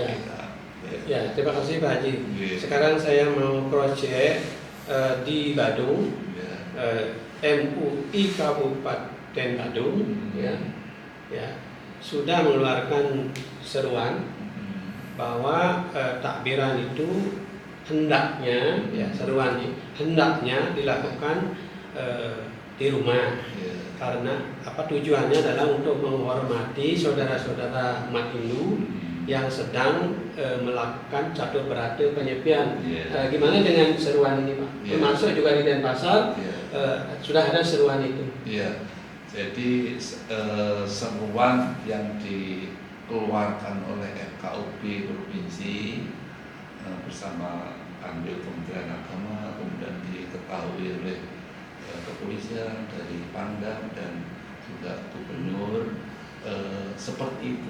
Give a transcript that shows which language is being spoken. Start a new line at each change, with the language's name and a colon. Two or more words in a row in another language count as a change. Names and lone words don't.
Indonesian: Ya, terima kasih Pak Haji. Sekarang saya mau
English: cross check
Indonesian: di Badung, MUI Kabupaten Badung, ya, sudah mengeluarkan seruan bahwa takbiran itu hendaknya, ya, seruan ini hendaknya dilakukan di rumah. Karena tujuannya adalah untuk menghormati saudara-saudara umat Hindu yang sedang melakukan catur berata penyepian. Gimana dengan seruan ini Pak? Termasuk juga di Denpasar sudah ada seruan itu. Jadi seruan yang dikeluarkan oleh FKUP provinsi bersama Kanwil Kementerian Agama, kemudian diketahui oleh kepolisian dari Pangdam dan juga gubernur, seperti itu.